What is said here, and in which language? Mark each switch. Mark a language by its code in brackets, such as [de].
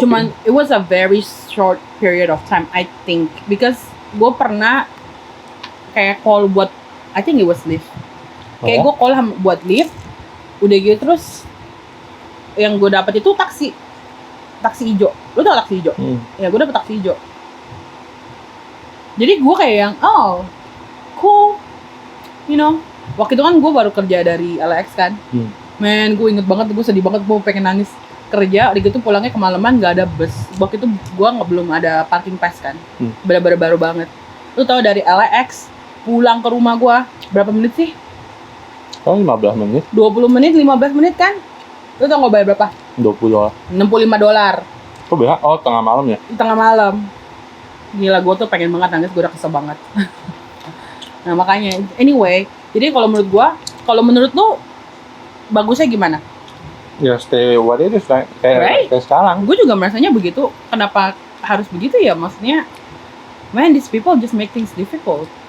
[en] Cuman it was a very short period of time, I think, because [id] gue pernah kayak call buat, [en] I think it was Lyft. [id] Kayak gue call buat Lyft, udah gitu terus yang gue dapet itu taksi hijau. Lu tau taksi hijau? Ya gue dapet taksi hijau. Jadi gue kayak yang cool, [en] you know. [id] Waktu itu kan gue baru kerja dari LX kan. Man, gue inget banget, gue sedih banget, gue pengen nangis. kerja, gitu pulangnya kemalaman nggak ada bus. Waktu itu gue belum ada parking pass kan, bener-bener baru banget. Lu tau dari LAX pulang ke rumah gue berapa menit sih? Oh 15 menit. 20 menit, 15 menit kan? Lu tau gue bayar berapa? $20. $65. Kok beda? Oh tengah malam ya? Tengah malam. Gila, gue tuh pengen banget nangis, gue udah kesel banget. Nah makanya, anyway, jadi kalau menurut lu bagusnya gimana? [en] Ya stay what it is, [id] kayak sekarang. Gue juga merasanya begitu. Kenapa harus begitu ya? Maksudnya, [en] man, these people just make things difficult.